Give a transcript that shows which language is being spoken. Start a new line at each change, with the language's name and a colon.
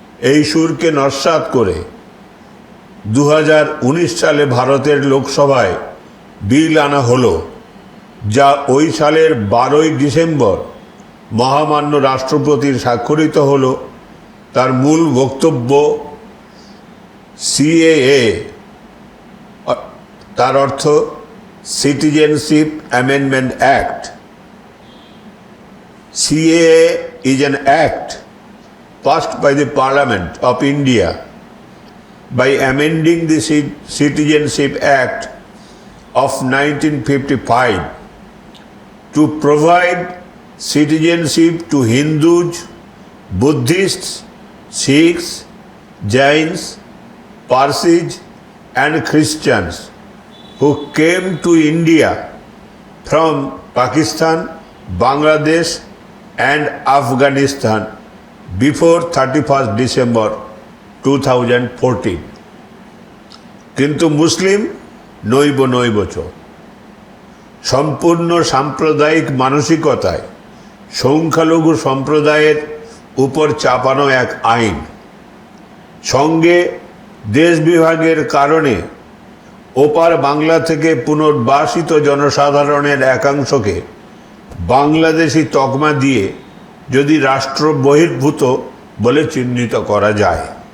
Bangla: এই সুরকে নস্যাৎ করে 2019 সালে ভারতের লোকসভায় বিল আনা হলো, যা ওই সালের 12ই ডিসেম্বর মহামান্য রাষ্ট্রপতির স্বাক্ষরিত হলো। তার মূল বক্তব্য সিএএ, তার অর্থ citizenship amendment act.
English: CAA is an act passed by the Parliament of India by amending the Citizenship Act of 1955 to provide citizenship to Hindus, Buddhists, Sikhs, Jains, Parsis and Christians who came to India from Pakistan, Bangladesh and Afghanistan before 31st December 2014.
Bangla: কিন্তু মুসলিম নৈব চ। সম্পূর্ণ সাম্প্রদায়িক মানসিকতায় সংখ্যালঘু সম্প্রদায়ের উপর চাপানো এক আইন। সঙ্গে দেশ বিভাগের কারণে ওপার বাংলা থেকে পুনর্বাসিত জনসাধারণের একাংশকে বাংলাদেশি তকমা দিয়ে যদি রাষ্ট্র বহির্ভূত বলে চিহ্নিত করা যায়,